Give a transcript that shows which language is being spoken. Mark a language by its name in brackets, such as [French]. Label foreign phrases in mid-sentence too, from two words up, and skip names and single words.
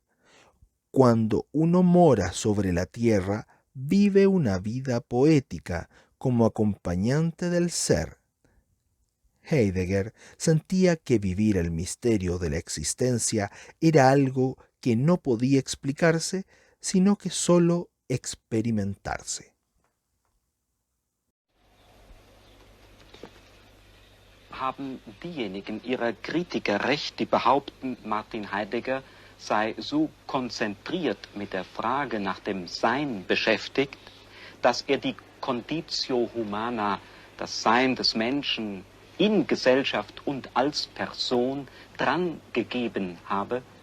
[Spanish] Cuando uno mora sobre la tierra, vive una vida poética como acompañante del ser. Heidegger sentía que vivir el misterio de la existencia era algo que no podía explicarse, sino que sólo experimentarse. [German] Haben diejenigen ihrer Kritiker recht, die behaupten, Martin Heidegger sei so konzentriert mit der Frage nach dem Sein beschäftigt, dass die Conditio Humana, das Sein des Menschen in Gesellschaft und als Person dran gegeben habe?